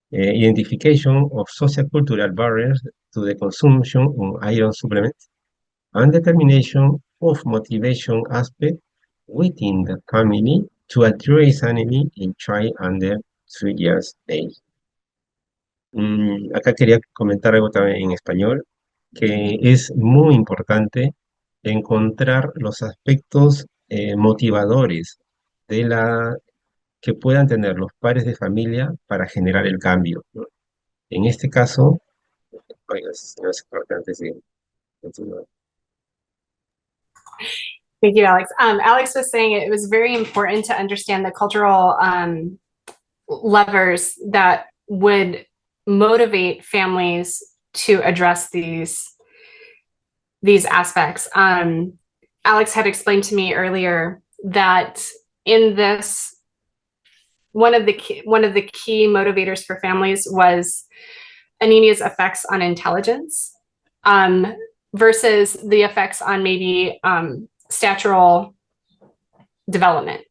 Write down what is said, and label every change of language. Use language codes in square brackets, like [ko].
[en] Identification of sociocultural barriers to the consumption of iron supplements, and determination of motivation aspect within the family to address anemia in child under 3 years age. [es] Acá quería comentar algo también en español, que es muy importante encontrar los aspectos motivadores que puedan tener los padres de familia para generar el cambio, ¿no? En este caso, oiga, no es importante, sí. [en] Thank you, Alex. Alex was saying it was very important to understand the cultural levers that would motivate families to address these aspects. Alex had explained to me earlier that in this, one of the key motivators for families was anemia's effects on intelligence, versus the effects on maybe statural development.